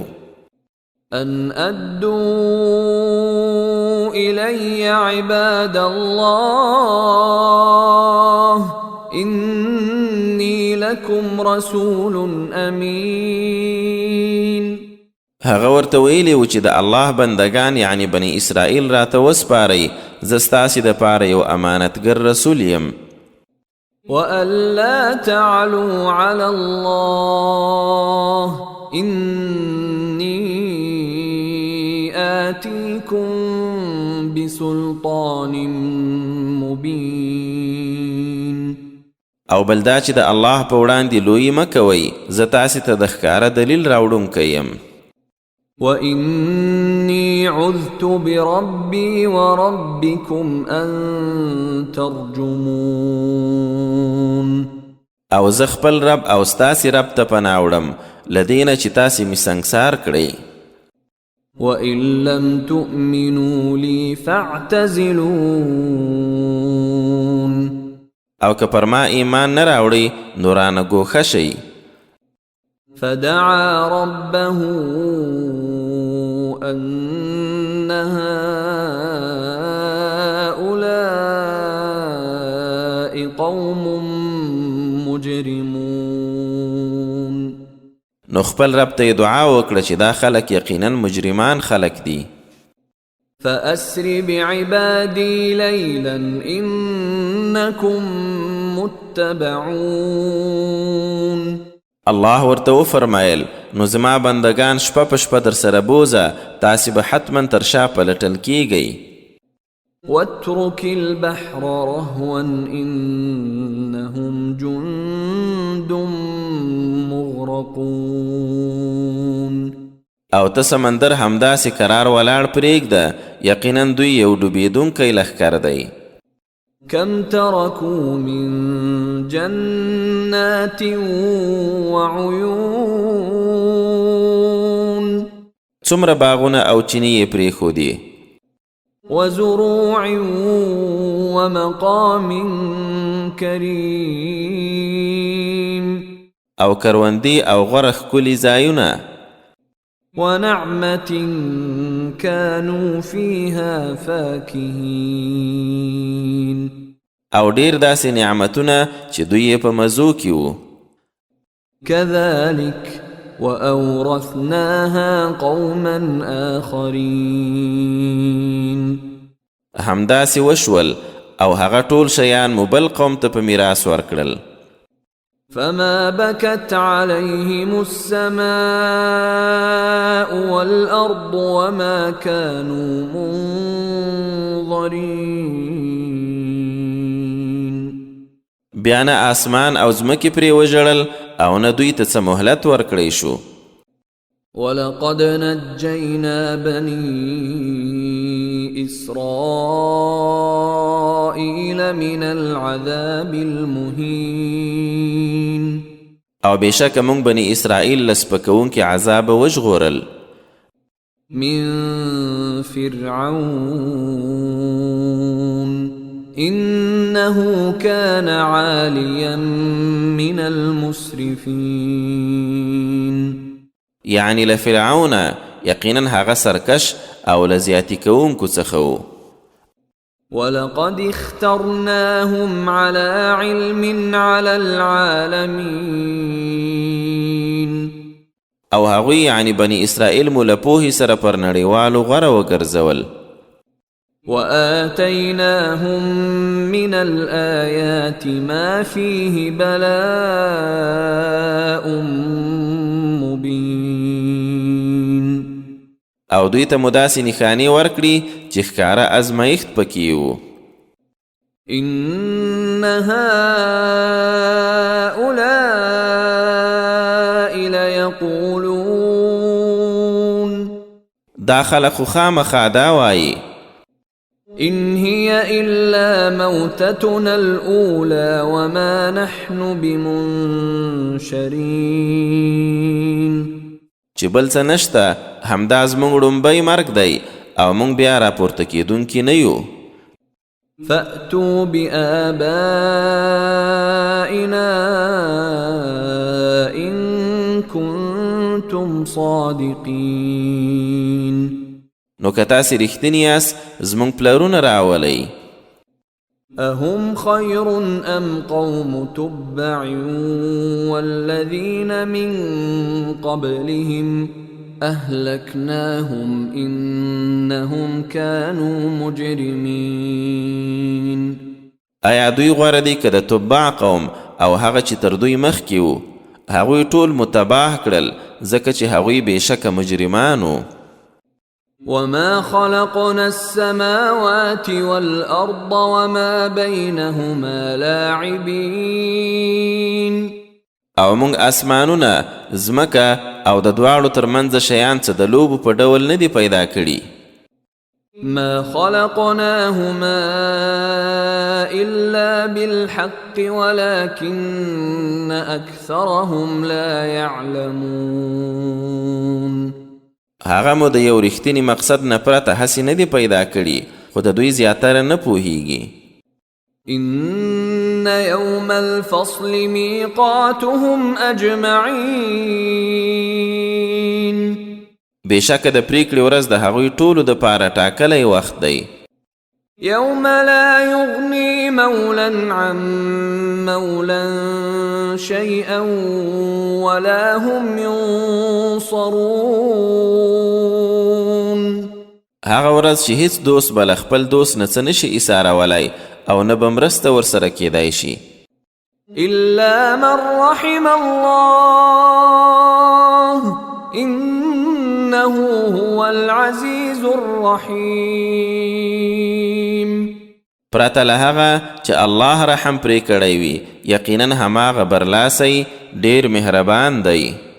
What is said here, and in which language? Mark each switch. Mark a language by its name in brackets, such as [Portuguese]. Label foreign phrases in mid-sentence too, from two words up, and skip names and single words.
[Arabic] أن أدوا إلي عباد الله إني لكم رسول أمين. [Pashto] هغه ورته ویلي و چې د الله بندگان یعنی بني اسرائیل راته وسپارئ، زه ستاسې دپاره یو امانتګر رسول یم. [Arabic] وألا تعلوا على الله إني آتيكم بسلطان مبين. [Pashto] او بل دا چې د الله په وړاندې لویي مه کوئ، زه تاسې ته د ښکاره دلیل راوړونکی یم. [Arabic] وإني عذت بربي وربكم أن ترجمون. [Pashto] او زه خپل رب او ستاسې رب ته پناه وړم له دې نه چې تاسې مې سنګسار کړئ. [Arabic] وإن لم تؤمنوا لي فاعتزلون. [Pashto] او که پر ما ایمان نه راوړئ نو رانه ګوښه شئ. [Arabic] فدعا ربه أن هؤلاء قوم مجرمون. [Pashto] نو خپل رب ته دعا وکړه چې دا خلک یقینا مجرمان خلک دي. [Arabic] فأسر بعبادي ليلا إنكم متبعون. [Pashto] الله ورته وفرمایل نو زما بندگان شپه په شپه در سره بوزه، تاسې به حتما تر شا پلټل کیږئ. [Arabic] واترك البحر رهوا إنهم جند مغرقون. [Pashto] او ته سمندر همداسې کرار ولاړ پرېږده، یقینا دوی یو ډوبېدونکی لښکر دی. [Arabic] كم تركوا من جنات وعيون. [Pashto] څومره باغونه او چینې یې پرېښودې. [Arabic] وزروع ومقام كريم. [Pashto] او کروندې او غوره ښکلي ځایونه. [Arabic] ونعمة كانوا فيها فاكهين. [Pashto] او ډیر داسې نعمتونه چې دوی یې په مزو کې وو. [Arabic] كذلك وأورثناها قوما آخرين. [Pashto] همداسې وشول او هغه ټول شیان مو بل قوم ته په میراث ورکړل. [Arabic] فما بكت عليهم السماء والأرض وما كانوا منظرين. [Pashto] بیا نه آسمان او ځمکې پرې وژړل او نه دوی ته څه مهلت ورکړی شو. [Arabic] ولقد نجينا بني إسرائيل من العذاب المهين. [Pashto] او بېشکه موږ بني اسرائیل له سپکوونکي عذابه وژغورل. [Arabic] من فرعون إنه كان عاليا من المسرفين. [Pashto] یعنی له فرعون یقینا هغه سرکش او له زیاتي کوونکو څخه و. [Arabic] ولقد اخترناهم على علم على العالمين. [Pashto] او هغوی یعنی بني اسرائیل مو له پوهې سره پر نړیوالو غوره وګرځول. [Arabic] وآتيناهم من الآيات ما فيه بلاء مبين. [Pashto] او دوی ته مو داسې نښانې ورکړي چې ښکاره ازمایښت پکې و. [Arabic] إن هؤلاء ليقولون. [Pashto] دا خلق خو خامخا دا وایي [Arabic] إن هي إلا موتتنا الأولى وما نحن بمنشرين. [Pashto] چې بل څه نشته همدا زموږ ړومبی مرګ دی او موږ بیا راپورته کېدونکي نه یو. [Arabic] فأتوا بآبائنا إن كنتم صادقين. [Pashto] نو که تاسې رښتیني یاست زموږ پلرونه راولئ. [Arabic] أهم خير أم قوم تبع والذين من قبلهم أهلكناهم إنهم كانوا مجرمين. [Pashto] آیا دوی غوره دي که د تبع قوم او هغه چې تر دوی مخکې وو هغوی ټول متباه کړل ځکه چې هغوی بېشکه مجرمان وو. [Arabic] وما خلقنا السماوات والأرض وما بينهما لاعبين. [Pashto] او موږ اسمانونه ځمکه او د دواړو ترمنځ شیان څه د لوبو په ډول نه دي پیدا کړي. [Arabic] ما خلقناهما إلا بالحق ولكن أكثرهم لا يعلمون. [Pashto] هغه مو د یو رښتینی مقصد نه پرته هسې نه دي پیدا کړي خو د دوی زیاتره نه پوهیږي. [Arabic] إن يوم الفصل ميقاتهم أجمعين. [Pashto] بېشکه د پریکړې ورځ د هغوی ټولو دپاره ټاکلی وخت دی. [Arabic] يوم لا يغني مولا عن مولا شيئا ولا هم ينصرون. [Pashto] هغه ورځ چې هیڅ دوست به له خپل دوست نه څه نشي ایسارولی او نه به مرسته ورسره کیدای شي. [Arabic] إلا من رحم الله إنه هو العزيز الرحيم. [Pashto] پرته له هغه چې الله رحم پرې کړی وي یقینا هماغه برلاسی ډیر مهربان دی.